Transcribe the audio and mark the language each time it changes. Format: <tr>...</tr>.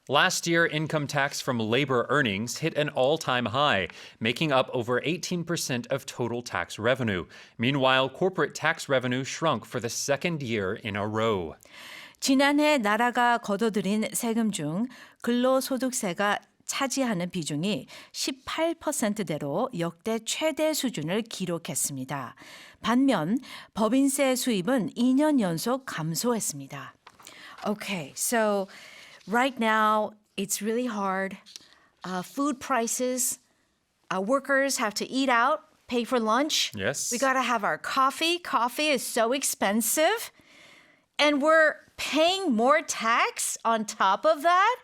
<en>Last year, income tax from labor earnings hit an all-time high, making up over 18% of total tax revenue. Meanwhile, corporate tax revenue shrunk for the second year in a row.</en> <ko>지난해 나라가 거둬들인 세금 중 근로소득세가 차지하는 비중이 18%대로 역대 최대 수준을 기록했습니다. 반면 법인세 수입은 2년 연속 감소했습니다.</ko> <en>Okay, so right now it's really hard. Food prices, workers have to eat out, pay for lunch. Yes. We got to have our coffee. Coffee is so expensive. And we're paying more tax on top of that?</en>